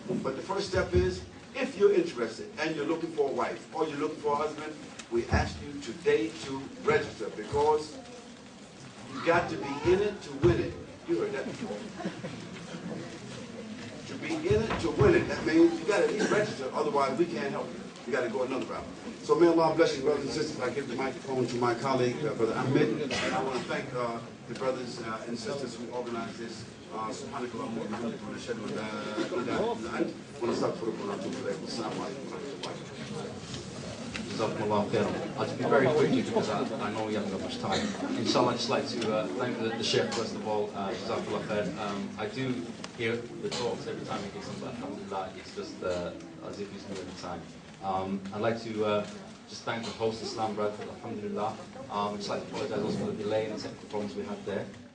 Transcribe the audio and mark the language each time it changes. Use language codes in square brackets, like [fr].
[en] But the first step is, if you're interested and you're looking for a wife or you're looking for a husband, we ask you today to register, because you've got to be in it to win it. You heard that before. To be in it to win it, that means you got to at least register, otherwise we can't help you. You got to go another route. So may Allah bless you, brothers and sisters. I give the microphone to my colleague, Brother Ahmed, and I want to thank the brothers and sisters who organized this. [ar] سبحانك اللهم وبحمدك ونشهد ان لا اله الا انت ونستغفرك ونتوب اليك والسلام عليكم ورحمه الله. [en] Jazakumullah khairan. I'll just be very quickly because I know we haven't got much time. Inshallah, I'd just like to thank the Sheikh first of all. Jazakumullah khair. I do hear the talks every time we get something. Alhamdulillah, it's just as if he's new every time. I'd like to just thank the host, Islam Bradford. Alhamdulillah. I'd just like to apologize also for the delay and the technical problems we had there.